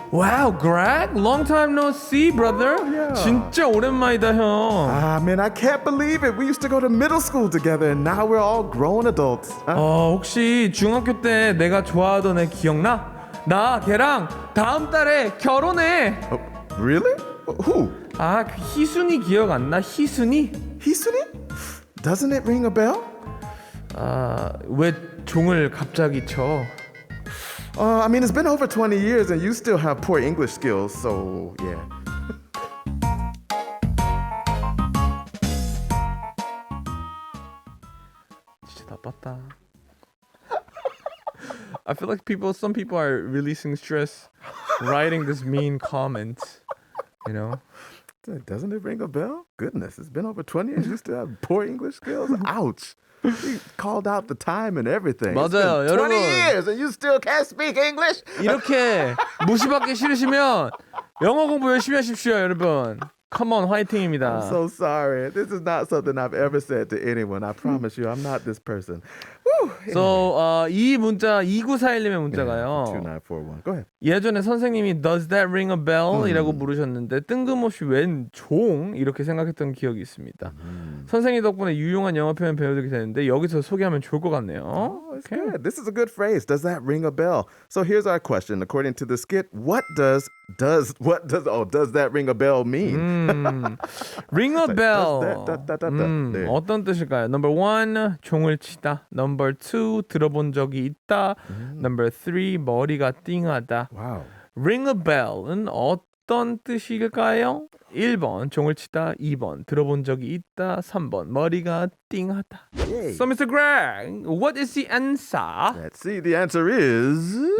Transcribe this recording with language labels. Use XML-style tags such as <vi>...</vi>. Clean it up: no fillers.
<en>Wow, Greg, long time no see, brother. yeah.</en> <ko>진짜 오랜만이다, 형.</ko> <en>Ah man, I can't believe it. We used to go to middle school together and now we're all grown adults.</en> <ko>혹시 중학교 때 내가 좋아하던 애 기억나? 나 걔랑 다음 달에 결혼해.</ko> <en>Really? Who?</en> <ko>아, 그 희순이 기억 안 나? 희순이?</ko> <en>Hisuni? Doesn't it ring a bell?</en> <ko>왜 종을 갑자기 쳐?</ko> <en>I mean, it's been over 20 years and you still have poor English skills, so yeah.</en> <ko>진짜 나빴다.</ko> <en>I feel like some people are releasing stress writing this mean comment, you know? Doesn't it ring a bell? Goodness, it's been over 20 years. You still have poor English skills? Ouch. He called out the time and everything.</en> <ko>맞아요,</ko> <en>20</en> <ko>여러분.</ko> <en>years and you still can't speak English?</en> <ko>이렇게 무시받기 싫으시면 영어 공부 열심히 하십시오, 여러분.</ko> <en>Come on,</en> <ko>화이팅입니다.</ko> <en>I'm so sorry. This is not something I've ever said to anyone. I promise you, I'm not this person. Whew.</en> <ko>So, 이 문자 2941님의 문자가요.</ko> <en>2941. Go ahead.</en> <ko>예전에 선생님이</ko> <en>Does that ring a bell?</en> <ko>이라고 물으셨는데 뜬금없이 웬 종? 이렇게 생각했던 기억이 있습니다. 선생님 덕분에 유용한 영어 표현 배우게 되는데 여기서 소개하면 좋을 것 같네요.</ko> <en>Oh, it's good. This is a good phrase. Does that ring a bell? So here's our question. According to the skit, what does that ring a bell mean? Ring a bell.</en> <ko>네. 어떤 뜻일까요? Number 1, 종을 치다. Number 2, 들어본 적이 있다. Number 3, 머리가 띵하다.</ko> <en>Wow.</en> <ko>Ring a bell은 어떤 뜻일까요? 1번, 종을 치다. 2번, 들어본 적이 있다. 3번, 머리가 띵하다.</ko> <en>Yay. So, Mr. Greg, what is the answer? Let's see. The answer is...</en>